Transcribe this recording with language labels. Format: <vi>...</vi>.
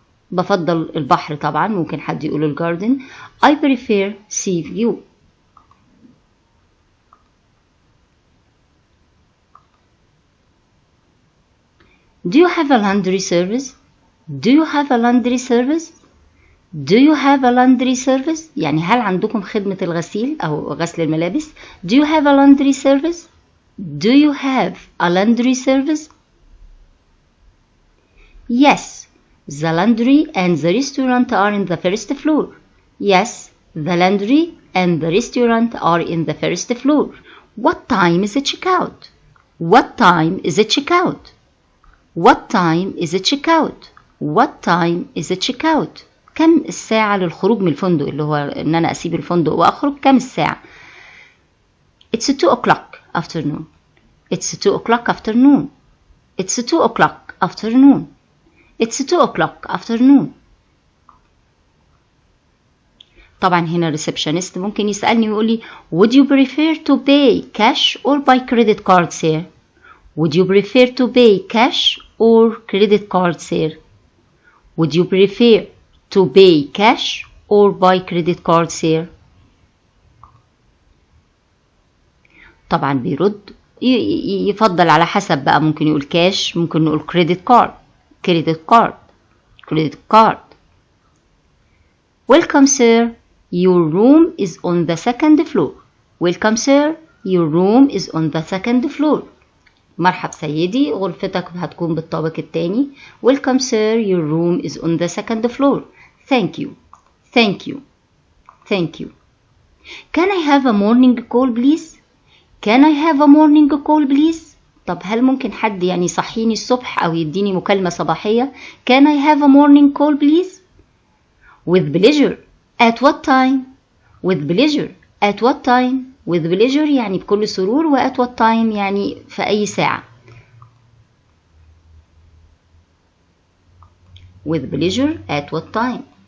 <ar>بفضل البحر طبعا. ممكن حد يقول الجاردن.</ar> <en>I prefer sea view. Do you have a laundry service. Do you have a laundry service. Do you have a laundry service</en> <ar>يعني هل عندكم خدمة الغسيل أو غسل الملابس.</ar> <en>Do you have a laundry service. Do you have a laundry service. Yes, the laundry and the restaurant are in the first floor. Yes, the laundry and the restaurant are in the first floor. What time is the checkout. What time is the checkout. What time is the checkout. What time is the checkout.</en> <ar>كم الساعة للخروج من الفندق اللي هو ان انا اسيب الفندق واخرج. كم الساعة.</ar> <en>It's 2 o'clock afternoon. It's 2 o'clock afternoon. It's 2 o'clock afternoon. It's 2 o'clock afternoon.</en> <ar>طبعا هنا الريسبشنست ممكن يسألني ويقول لي</ar> <en>Would you prefer to pay cash or by credit card sir. Would you prefer to pay cash or credit card sir. Would you prefer to pay cash or by credit card sir.</en> <ar>طبعا بيرد يفضل على حسب بقى. ممكن يقول كاش، ممكن نقول</ar> <en>credit card. credit card. credit card. Welcome sir, your room is on the second floor. Welcome sir, your room is on the second floor.</en> <ar>مرحب سيدي، غرفتك هتكون بالطابق الثاني.</ar> <en>Welcome sir, your room is on the second floor. Thank you. Thank you. Thank you. Can I have a morning call please? Can I have a morning call please?</en> <ar>طب هل ممكن حد يعني يصحيني الصبح أو يديني مكالمة صباحية؟</ar> <en>Can I have a morning call please? With pleasure. At what time? With pleasure. At what time? With pleasure</en> <ar>يعني بكل سرور، و</ar> <en>at what time</en> <ar>يعني في أي ساعة.</ar> <en>With pleasure at what time.</en>